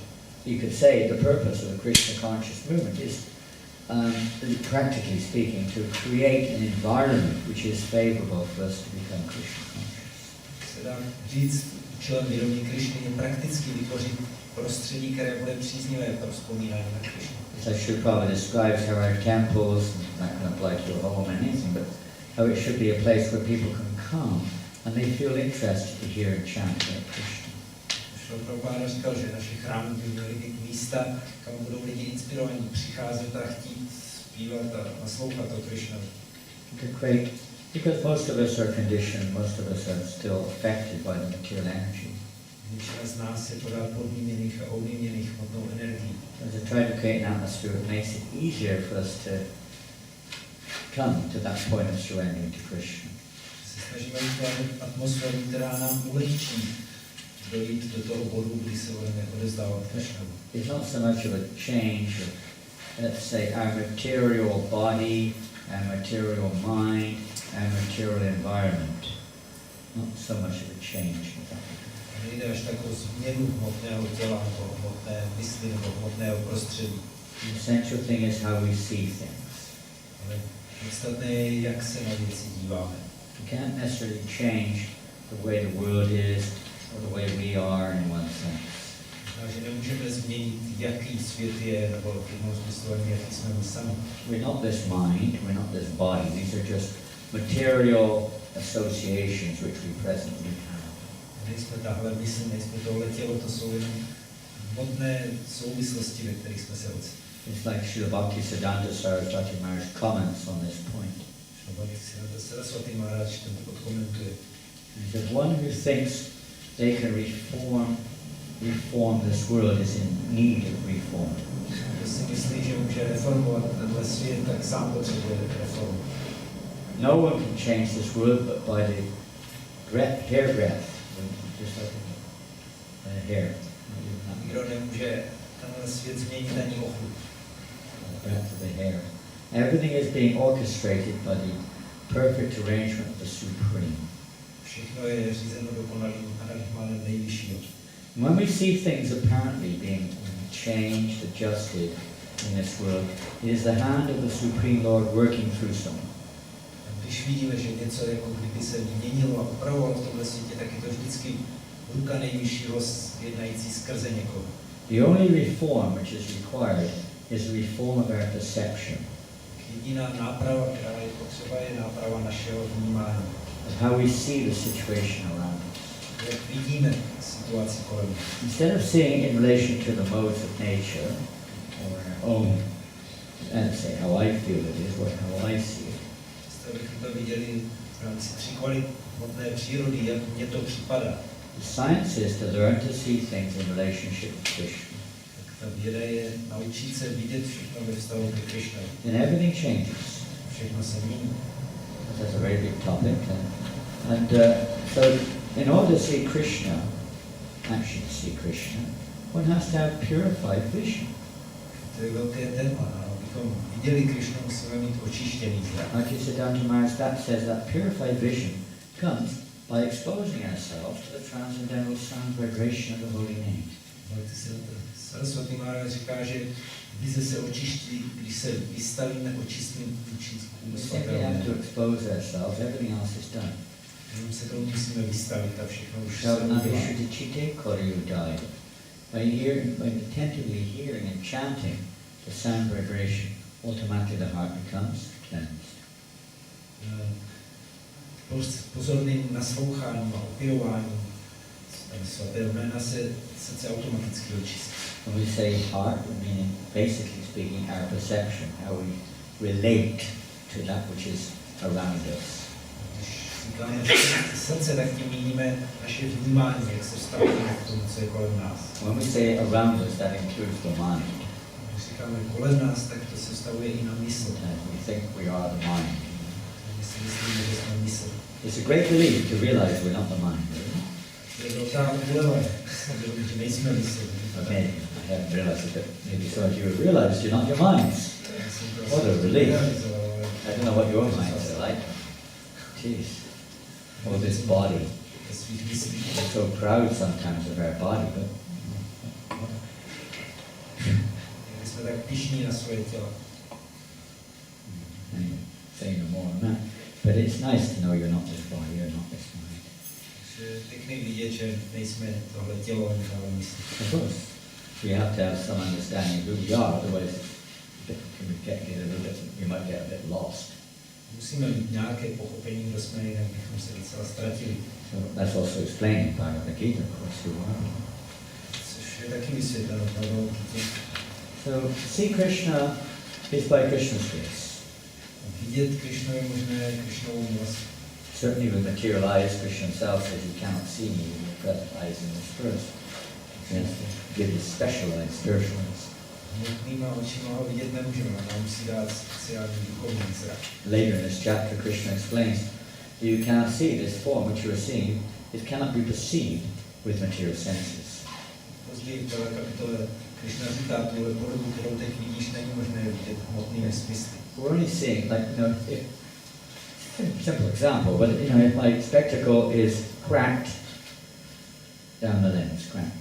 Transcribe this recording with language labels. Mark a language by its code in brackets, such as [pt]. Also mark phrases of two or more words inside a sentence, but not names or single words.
[en] You could say the purpose of the Krishna conscious movement is, practically speaking, to create an environment which is favorable for us to become Krishna conscious. [cs] Se dá říct, účelem vědomí Krishny je prakticky vytvořit prostředí, které bude příznivé pro vzpomínání na Krishnu. [en] So Srila Prabhupada describes how our temples, that can apply to your home and anything, but how it should be a place where people can come and they feel interested to hear and chant about Krishna. [cs] Prabhupada říkal, že naše chrámy by měly být místa, kam budou lidi inspirovaní přicházet a chtít zpívat a naslouchat o Krishnovi. [en] Because most of us are conditioned, most of us are still affected by the material energy. [cs] Většina z nás je pořád podmíněných a ovlivněných hmotnou energií. [en] As I try to create an atmosphere, it makes it easier for us to come to that point of surrendering to Krishna. [cs] Se snažíme vytvářet atmosféru, která nám ulehčí dojít do toho bodu, kdy se budeme odevzdávat Krishnovi. [en] It's not so much of a change of, let's say, our material body, our material mind, our material environment. Not so much of a change of that. [cs] Nejde až tak o změnu hmotného těla, nebo hmotné mysli, nebo hmotného prostředí. [en] The essential thing is how we see things. [cs] Ale podstatné je, jak se na věci díváme. [en] We can't necessarily change the way the world is, or the way we are in one sense. [cs] Takže nemůžeme změnit, jaký svět je, nebo v jednom smyslu, jaký jsme my sami. [en] We're not this mind, we're not this body. These are just material associations which we presently have. [cs] Nejsme tahle mysl, nejsme tohle tělo, to jsou jenom hmotné souvislosti, ve kterých jsme se ocitli. [en] It's like Srila Bhaktisiddhanta Saraswati Maharaj comments on this point. [cs] Saraswati Maharaj tento odkomentuje. [en] He says, one who thinks they can reform this world is in need of reform. [cs] Kdo si myslí, že může reformovat tenhle svět, tak sám potřebuje reformu. [en] No one can change this world but by the hair breadth, just like a hair. [cs] Nikdo nemůže tenhle svět změnit ani ochu. [en] The breadth of the hair. Everything is being orchestrated by the perfect arrangement of the Supreme. [cs] Všechno je řízeno dokonalým aranžmánem nejvyššího. [en] When we see things apparently being changed, adjusted in this world, it is the hand of the Supreme Lord working through someone. [cs] Když vidíme, že něco jako kdyby se měnilo a upravovalo v tomhle světě, tak je to vždycky ruka nejvyššího jednající skrze někoho. [en] The only reform which is required is the reform of our perception. [cs] Jediná náprava, která je potřeba, je náprava našeho vnímání. [en] Of how we see the situation around us. [cs] Jak vidíme situaci kolem. [en] Instead of seeing it in relation to the modes of nature, or our own, and say how I feel it is, or how I see it. [cs] Abychom to viděli v rámci tří kvalit hmotné přírody, jak mně to připadá. [en] The science is to learn to see things in relationship with Krishna. [cs] Tak ta věda je naučit se vidět všechno ve vztahu ke Krishnovi. [en] And everything changes. [cs] Všechno se mění. [en] That's a very big topic. So in order to see Krishna, actually to see Krishna, one has to have purified vision. [cs] To je velké téma. Abychom viděli Krishnu, musíme mít očištěný zrak. [en] Like you said, Dr. Maharaj, that says that purified vision comes by exposing ourselves to the transcendental sound vibration of the holy name. [cs] Saraswati Maharaj říká, že vize se očiští, když se vystavíme očistným účinkům svatého. [en] We have to expose ourselves, everything else is done. [cs] Jenom se tomu musíme vystavit a všechno už se udělá. [en] By attentively hearing and chanting the sound vibration, automatically the heart becomes cleansed. [cs] Pozorným nasloucháním a opěvováním svatého jména se srdce automaticky očistí. [en] When we say heart, we mean basically speaking our perception, how we relate to that which is around us. [cs] Když říkáme srdce, tak tím míníme naše vnímání, jak se vztahujeme k tomu, co je kolem nás. [en] When we say around us, that includes the mind. [cs] Když říkáme kolem nás, tak to se vztahuje i na mysl. [en] We think we are the mind. [cs] My si myslíme, že jsme mysl. [en] It's a great relief to realize we're not the mind. [cs] Je velká úleva, že nejsme mysl. [en] Okay, I haven't realized it, but maybe some of you have realized you're not your minds. What a relief. I don't know what your minds are like. Jeez. Or this body. We're so proud sometimes of our body, but [cs] jsme tak pyšní na svoje tělo. [en] anyway, say no more on that. But it's nice to know you're not this body, you're not this mind. [cs] Je pěkný vidět, že nejsme tohle tělo, ani tohle mysl. [en] Of course, we have to have some understanding of who we are, otherwise we might get a bit lost. [cs] Musíme mít nějaké pochopení, kdo jsme, jinak bychom se docela ztratili. [en] So that's also explained in Bhagavad Gita, of course, who are we. [cs] Což je taky vysvětleno v Bhagavad Gita. [en] So see Krishna is by Krishna's grace. [cs] Vidět Krishnu je možné Krishnovou milost. [en] Certainly with material eyes, Krishna himself says he cannot see me with the present eyes in this verse. He has to give his specialized spiritual eyes. [cs] Hmotnýma očima ho vidět nemůžeme, ale musí dát speciální duchovní zrak. [en] Later in this chapter, Krishna explains that you cannot see this form which you are seeing. It cannot be perceived with material senses. [cs] Později v této kapitole Krishna říká, tuhle podobu, kterou teď vidíš, není možné vidět hmotnými smysly. [en] We're only seeing, like, if, simple example, but if my spectacle is cracked down the lens, cracked.